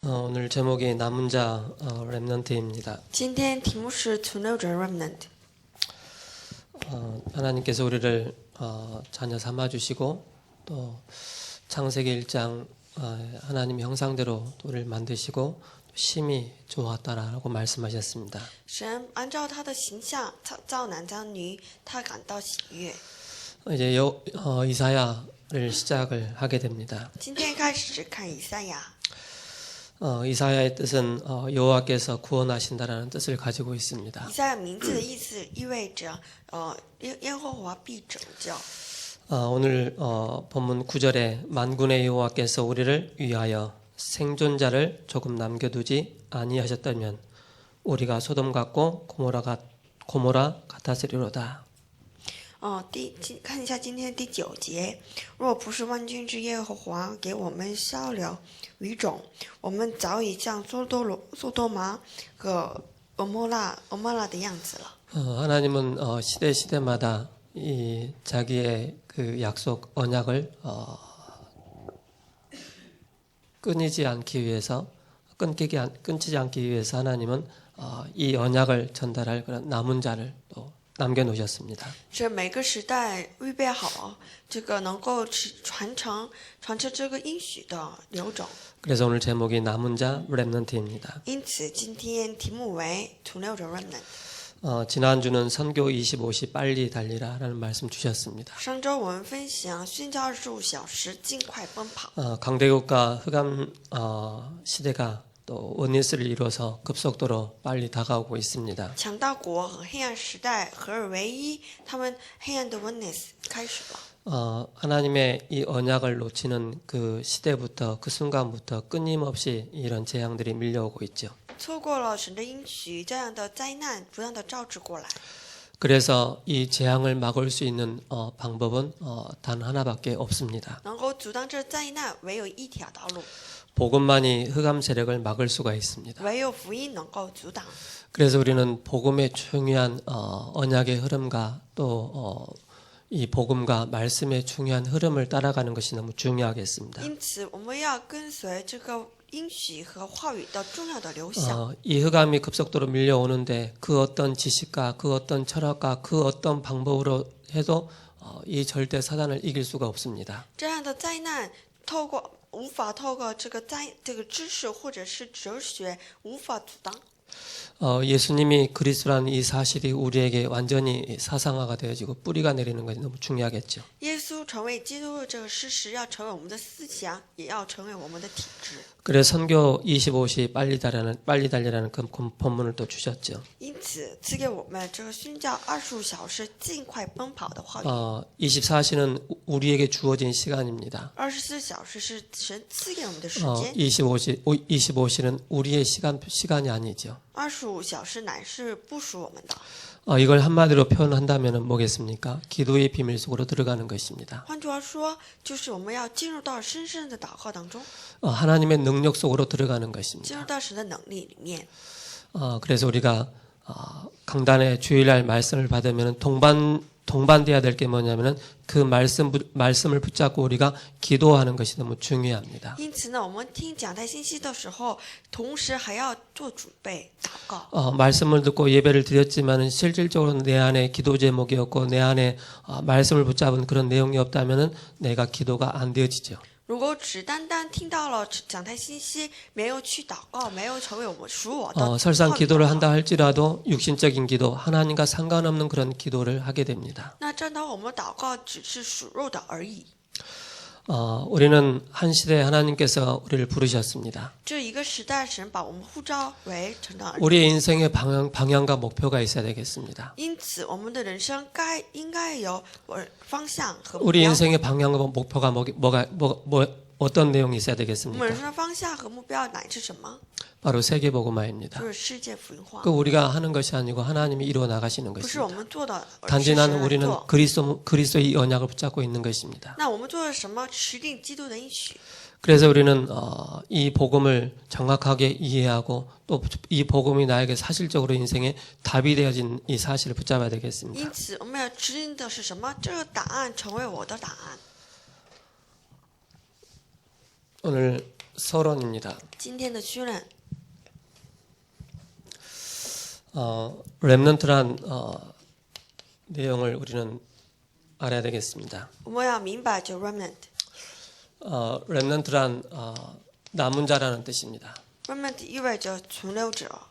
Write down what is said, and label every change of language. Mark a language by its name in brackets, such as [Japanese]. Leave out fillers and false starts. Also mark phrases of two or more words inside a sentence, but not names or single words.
[Korean] 오늘 제목이 남은 자 렘넌트입니다. [Chinese] 今天题目是存留者 remnant。 [Korean] 하나님께서 우리를 자녀 삼아 주시고 또 창세기 1장 하나님의 형상대로 우리를 만드시고 심히 좋았다라고 말씀하셨습니다. [Chinese] 神按照他的形象造男造女，他感到喜悦。 [Korean] 이제 이사야를 시작을 하게 됩니다. [Chinese] 今天开始看以赛亚。 [Korean] 이사야의 뜻은 여호와께서 구원하신다라는 뜻을 가지고 있습니다. [Chinese] 以赛亚名字的意思意味着耶和华必拯救。 [Korean] 오늘 본문 9절에 만군의 여호와께서 우리를 위하여 생존자를 조금 남겨두지 아니하셨다면 우리가 소돔 같고 고모라 같았으리로다. [Chinese] 看一下今天第9节，若不是万军之耶和华给我们消了余种，我们早已像索多玛和俄摩拉的样子了。 [Korean] 하나님은 시대마다 이 자기의 그 약속 언약을 끊이지 않기 위해서 끊기지 않기 위해서 하나님은 이 언약을 전달할 그런 남은 자를 또 남겨놓으셨습니다. [Chinese] 是每个时代预备好这个能够传承这个应许的留种。 [Korean] 그래서 오늘 제목이 남은 자 렘넌트입니다. [Chinese] 因此今天题目为存留者 remnant。 [Korean] 지난주는 선교 25시 빨리 달리라라는 말씀 주셨습니다. [Chinese] 上周我们分享宣教25小时尽快奔跑。 [Korean] 강대국과 흑암 시대가 또 원리스를 이뤄서 급속도로 빨리 다가오고 있습니다. [Chinese] 强大国和黑暗时代合而为一，他们黑暗的 witness 开始了。 [Korean] 하나님의 이 언약을 놓치는 그 시대부터 그 순간부터 끊임없이 이런 재앙들이 밀려오고 있죠. [Chinese] 错过了神的应许，这样的灾难不断的招致过来。 [Korean] 그래서 이 재앙을 막을 수 있는 방법은 단 하나밖에 없습니다. [Chinese] 能够阻挡这灾难，唯有一条道路， [Korean] 복음만이 흑암 세력을 막을 수가 있습니다. [Chinese] 唯有福音能够阻挡。 [Korean] 그래서 우리는 복음의 중요한 언약의 흐름과 또 이 복음과 말씀의 중요한 흐름을 따라가는 것이 너무 중요하겠습니다. [Chinese] 因此，我们要跟随这个应许和话语的重要的流向。 [Korean] 이 흑암이 급속도로 밀려오는데 그 어떤 지식과 그 어떤 철학과 그 어떤 방법으로 해도 이 절대 사단을 이길 수가 없습니다. [Chinese] 这样的灾难无法透过这个知识或者是哲学无法阻挡。 [Korean] 예수님이 그리스도라는 이 사실이 우리에게 완전히 사상화가 되어지고 뿌리가 내리는 것이 너무 중요하겠죠. [Chinese] 耶稣成为基督的这个事实，要成为我们的思想，也要成为我们的体制。 [Korean] 그래서 선교 25시 빨리 달리라는 그 본문을 또 주셨죠. [Chinese] 因此，赐给我们这个宣教25小时尽快奔跑的话语。 [Korean] 24시는 우리에게 주어진 시간입니다. [Chinese] 24 小时是神赐给我们的时间。 [Korean] 25시는 우리의 시간이 아니죠. [Chinese] 25 小时乃是不属我们的。 [Korean] 이걸 한마디로 표현한다면 뭐겠습니까? 기도의 비밀 속으로 들어가는 것입니다. [Chinese] 换句话说，就是我们要进入到深深的祷告当中， [Korean] 하나님의 능력 속으로 들어가는 [Chinese] 进 [Korean] 것입니다. [Chinese] 入到神的能力里面。 [Korean] 그래서 우리가 강단의 주일날 말씀을 받으면 동반돼야 될 게 뭐냐면은 그 말씀을 붙잡고 우리가 기도하는 것이 너무 중요합니다. [Chinese] 因此呢，我们听讲台信息的时候，同时还要做准备祷告。 [Korean] 말씀을 듣고 예배를 드렸지만은 실질적으로 내 안에 기도 제목이었고 내 안에 말씀을 붙잡은 그런 내용이 없다면은 내가 기도가 안 되어지죠. [Chinese] 如果只单单听到了讲台信息，没有去祷告，没有成为属我的， [Korean] 설상 기도를 한다 할지라도 육신적인 기도, 하나님과 상관없는 그런 기도를 하게 됩니다. [Chinese] 那正当我们祷告只是属肉的而已。 [Korean] 우리는 한 시대에 하나님께서 우리를 부르셨습니다. [Chinese] 这一个时代，神把我们呼召为成长儿女。 [Korean] 우리의 인생의 방향과 목표가 있어야 되겠습니다. [Chinese] 因此，我们的人生应该有方向和目 [Korean] 우리 [Chinese] 标。 [Korean] 인생의 방향과 목표가 어떤 내용이 있어야 [Chinese] 我们 [Korean] 되겠습니까? [Chinese] 人生的方向和目标乃是什么？ [Korean] 바로 세계복음화입니다. [Chinese] 就是世界福音化， [Korean] 그 우리가 하는 것이 아니고 하나님이 이루어 나가시는 [Chinese] 不是我 [Korean] 것입니다. [Chinese] 们做的，而是 [Korean] 단지 [Chinese] 神 [Korean] 나는 [Chinese] 来 [Korean] 우리는 [Chinese] 做。 [Korean] 그리스도의 언약을 붙잡고 있는 것입니다. [Chinese] 那我们做了什么？持定基督的应许。 [Korean] 그래서 우리는 이 복음을 정확하게 이해하고 또 이 복음이 나에게 사실적으로 인생에 답이 되어진 이 사실을 붙잡아야 되겠습니다. [Chinese] 因此，我们要指引的是什么？这个答案成为我的答案。 [Korean] 오늘 서론입니다. [Chinese] 今天的绪论， [Korean] 렘넌트란 내용을 우리는 알아야 되겠습니다. [Chinese] 我们要明白这 remnant。 [Korean] 렘넌트란 남은 자라는 뜻입니다. [Chinese] remnant 意味着存留者，